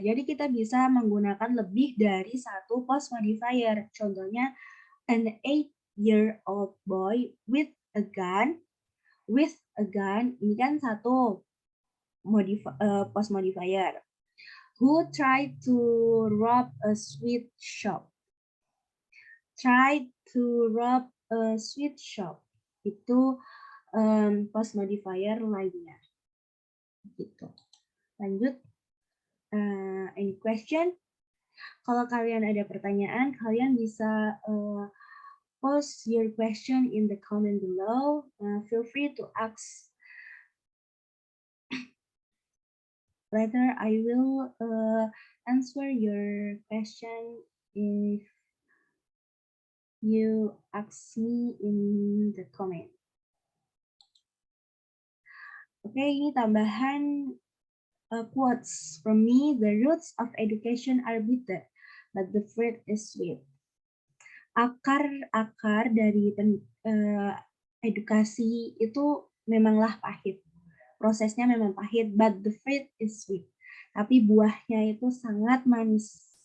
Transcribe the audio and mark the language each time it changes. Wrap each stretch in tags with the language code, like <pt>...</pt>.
<id>Jadi kita bisa menggunakan lebih dari satu post modifier. Contohnya,</id> <en>an 8-year-old boy with a gun. With a gun,</en> <id>ini kan satu post modifier.</id> <en>Who tried to rob a sweet shop. Tried to rob a sweet shop.</en> <id>Itu post modifier lainnya. Gitu. Lanjut.</id> <en>Any question?</en> <id>Kalau kalian ada pertanyaan, kalian bisa</id> <en>post your question in the comment below. Feel free to ask. Later, I will answer your question if you ask me in the comment.</en> <id>Oke, ini tambahan</id> <en>quotes from me. The roots of education are bitter, but the fruit is sweet.</en> <id>Akar dari edukasi itu memanglah pahit. Prosesnya memang pahit,</id> <en>but the fruit is sweet.</en> <id>Tapi buahnya itu sangat manis.</id>